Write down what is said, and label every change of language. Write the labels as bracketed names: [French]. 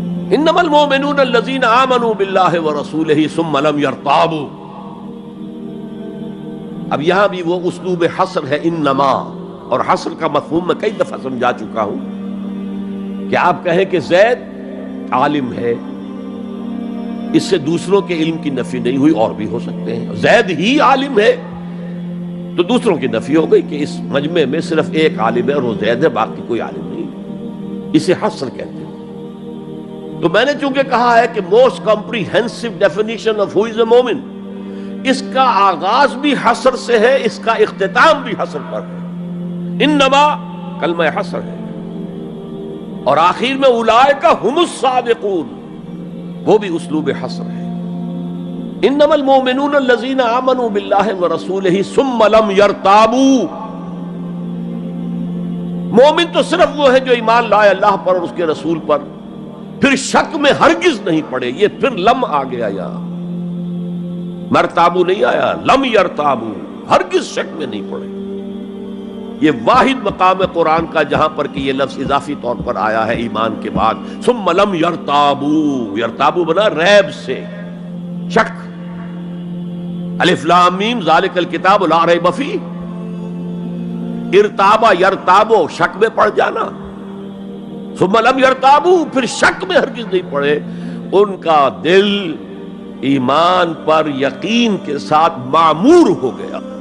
[Arabic] انما المؤمنون الذين آمنوا بالله ورسوله ثم لم يرتابوا. [Urdu] اب یہاں بھی وہ اسلوب حصر ہے، انما. اور حصر کا مفہوم میں کئی دفعہ سمجھا چکا ہوں کہ آپ کہیں کہ زید عالم ہے، اس سے دوسروں کے علم کی نفی نہیں ہوئی، اور بھی ہو سکتے ہیں. زید ہی عالم ہے تو دوسروں کی نفی ہو گئی کہ اس مجمع میں صرف ایک عالم ہے اور وہ زید ہے، باقی کوئی عالم نہیں. اسے حصر کہتے ہیں. تو میں نے چونکہ کہا ہے کہ [English] most comprehensive definition of who is a مومن، [Urdu] اس کا آغاز بھی حصر سے ہے، اس کا اختتام بھی حصر پر ہے. انما کلمہ حصر ہے، اور آخر میں [Arabic] اولئک هم الصادقون، [Urdu] وہ بھی اسلوب حصر ہے. [Arabic] انما المؤمنون الذين آمنوا بالله ورسوله ثم لم يرتابوا. [Urdu] مومن تو صرف وہ ہے جو ایمان لائے اللہ پر اور اس کے رسول پر، پھر شک میں ہرگز نہیں پڑے. یہ پھر لم آ گیا، یہاں مرتابو نہیں آیا، [Arabic] لم یرتابو، [Urdu] ہرگز شک میں نہیں پڑے. یہ واحد مقام قرآن کا جہاں پر کہ یہ لفظ اضافی طور پر آیا ہے ایمان کے بعد. [Arabic] ثم لم یرتابو، [Urdu] یرتابو بنا ریب سے، شک. [Arabic] الف لام میم ذالک الکتاب لا ریب فیہ. ارتابا یرتابو، [Urdu] شک میں پڑ جانا. [Arabic] ثم لم یرتابو، [Urdu] پھر شک میں ہرگز نہیں پڑے. ان کا دل ایمان پر یقین کے ساتھ معمور ہو گیا.